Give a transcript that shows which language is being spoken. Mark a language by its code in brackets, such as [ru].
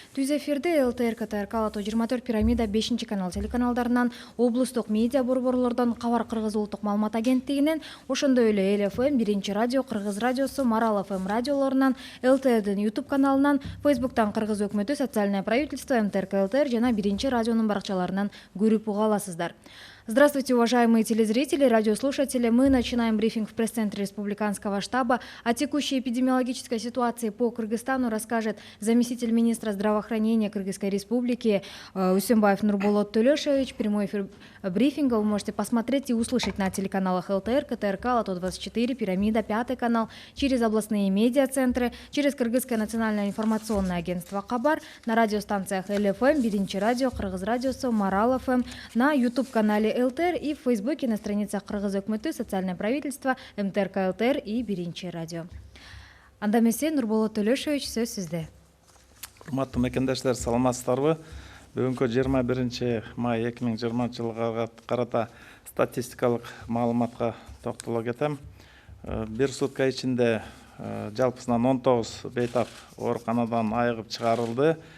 [ky] Түз эфирде ЛТР, КТРК, Ала-тоо 24, Пирамида 5 канал телеканалдарынан, облустук медиа борборлордон, Кабар Кыргыз улуттук маалымат агенттигинен, ошондой эле Эл ФМ, Биринчи радио, Кыргыз радиосу, Марал ФМ радиолорунан, ЛТРдин YouTube каналынан, Facebooктан Кыргыз өкмөтү, Социальное правительство, МТРК ЛТР жана Биринчи радионун баракчаларынан көрүп уга аласыздар. [ru] Здравствуйте, уважаемые телезрители, радиослушатели. Мы начинаем брифинг в пресс-центре Республиканского штаба. О текущей эпидемиологической ситуации по Кыргызстану расскажет заместитель министра здравоохранения Кыргызской Республики Усенбаев Нурболот Төлөшович. Прямой эфир брифинга вы можете посмотреть и услышать на телеканалах ЛТР, КТРК, Ала-тоо 24, Пирамида, 5 канал, через областные медиацентры, через Кыргызское национальное информационное агентство Кабар, на радиостанциях Эл ФМ, Биринчи радио, Кыргыз радиосу, Марал ФМ, на YouTube-канале ЛТР и в Фейсбуке на страницах Кыргыз өкмөтү, Социальное правительство, МТРК ЛТР и Биринчи радио. [ky] Анда эмесе Нурболот Төлөшович, сөз сизде. Урматтуу мекендештер, саламатсыздарбы? Бүгүнкү 21 май 2020 жылга карата статистикалык маалыматка токтоло кетем. Бир сутка ичинде жалпысынан 19 бейтап ооруканадан айыгып чыгарылды.